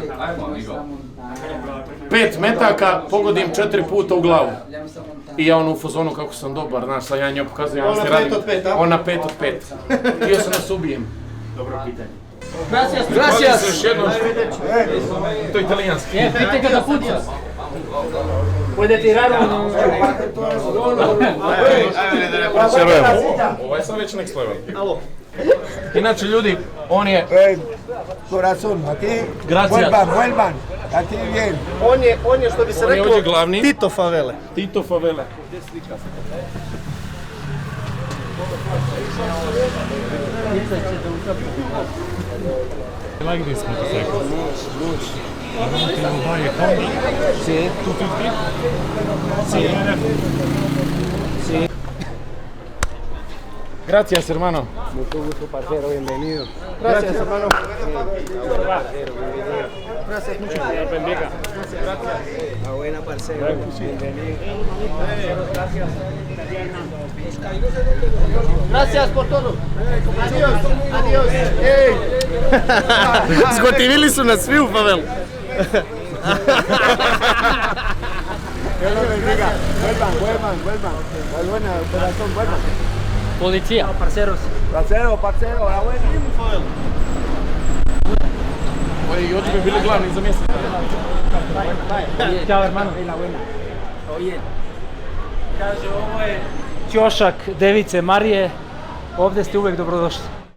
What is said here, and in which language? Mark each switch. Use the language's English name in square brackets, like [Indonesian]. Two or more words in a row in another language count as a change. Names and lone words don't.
[Serbian] 5 metaka, pogodim 4 puta u glavu. I ja u fazonu kako sam dobar, znaš, sad ja njoj pokazujem, ja radim. Ona 5 od 5. Htio sam da se ubijem. Dobro pitanje. [Spanish] Gracias! [Serbian] Još jednom. To je italijanski. Pite ga da puca. [Spanish] Puede tirar uno. [Serbian] Ovo je sad već [English] next level. [Serbian] Inače ljudi, on je... [Spanish] Corazón, aquí. Gracias. Vuelvan. Aquí bien. [Serbian] On je što bi se reklo Tito Favele. Tito Favele. [English] Like this motorcycle? I want to buy a Honda. [Spanish] Sí. 250? Sí. Sí. Gracias, hermano. Mucho gusto, parcero, bienvenido. Gracias, hermano. Gracias mucho. Bendiga. A buena, parcero. Bienvenido. Gracias por todo. Adiós. Adiós. Ej. [Serbian] Zgotivili su nas svi u Favelu. [Spanish] Vuelvan. Buena, corazón, vuelvan. Policía. Parceros. Parcero, la buena. Oye, [Serbian] i oči bi bili glavni za mjesec. Ćao, [Spanish] hermano. La buena. Oye. [Serbian] Kaže, ovo je ćošak Device Marije. Ovdje ste uvek dobrodošli.